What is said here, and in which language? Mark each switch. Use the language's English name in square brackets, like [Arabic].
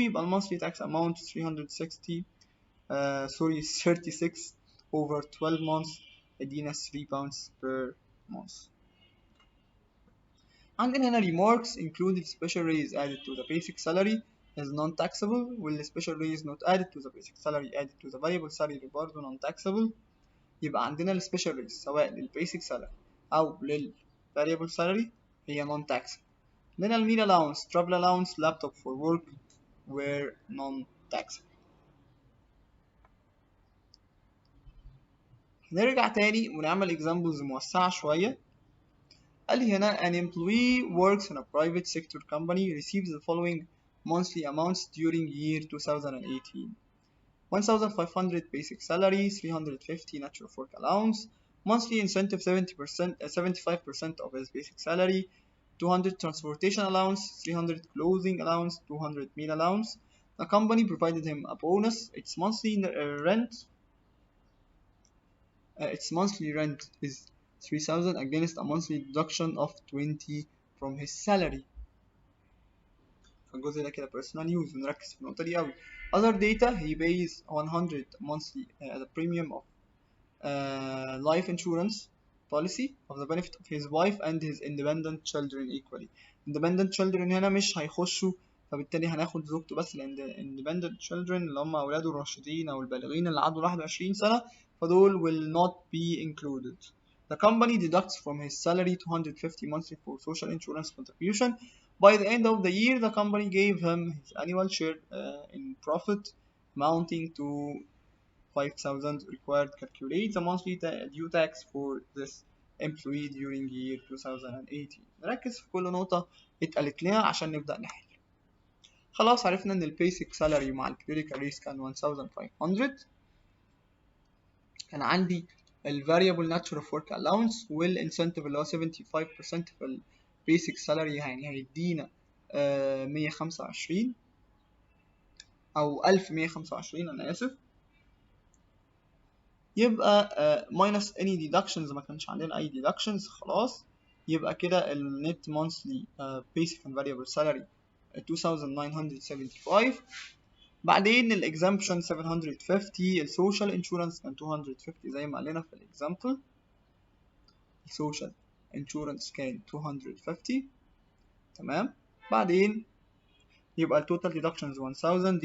[Arabic] يبقى المونثلي [English] tax amount [Arabic] 360 36 [English] over 12 months [Arabic] يدينا 3 pounds [English] per month. [Arabic] عندنا هنا [English] remarks included special raise added to the basic salary is non-taxable، وال special raise not added to the basic salary added to the variable salary برضه non-taxable. [Arabic] يبقى عندنا ال [English] special raise [Arabic] سواء لل [English] basic salary [Arabic] أو لل [English] variable salary [Arabic] هي non-taxable. عندنا ال [English] meal allowance travel allowance laptop for work were non-taxable. [Arabic] نرجع تاني ونعمل examples موسعة شوية. قال لي هنا [English] an employee works in a private sector company receives the following monthly amounts during year 2018: 1500 basic salary, 350 natural work allowance, monthly incentive 70%, 75% of his basic salary, 200 transportation allowance, 300 clothing allowance, 200 meal allowance. The company provided him a bonus. Its monthly rent is 3000 against a monthly deduction of 20 from his salary. [Arabic] فالجزء ده كده [English] personal use، [Arabic] ونركز في النقطة دي قوي. [English] Other data he pays 100 monthly as a premium of life insurance policy of the benefit of his wife and his independent children equally. Independent children [Arabic] هنا مش هيخشوا، فبالتالي هناخد زوجته بس، لأن independent children اللي هم أولاده الراشدين أو البالغين اللي عدوا 21 سنة فدول [English] will not be included. The company deducts from his salary 250 monthly for social insurance contribution. By the end of the year, the company gave him his annual share in profit amounting to 5000. Required calculate the monthly due tax for this employee during year 2018. [Arabic] نركز في كل نقطة اتقالت لنا عشان نبدأ نحل. خلاص عرفنا ان البيسك سالري مع الكلينيكال ريس كان 1500. كان عندي الفاريبل ناتشورال ورك الاونس والانسنتيف اللي هو 75% في البيسك سالري، يعني هيدينا 125 او 1125 انا اسف. يبقى [English] minus any deductions، [Arabic] ما كانش عندنا اي deductions خلاص. يبقى كده ال [English] net monthly basic and variable salary 2975. [Arabic] بعدين ال exemption 750. ال [English] social insurance [Arabic] كان 250 زي ما قلنا في ال example. ال [English] social insurance [Arabic] كان 250 تمام. بعدين يبقى ال [English] total deductions [Arabic] 1000.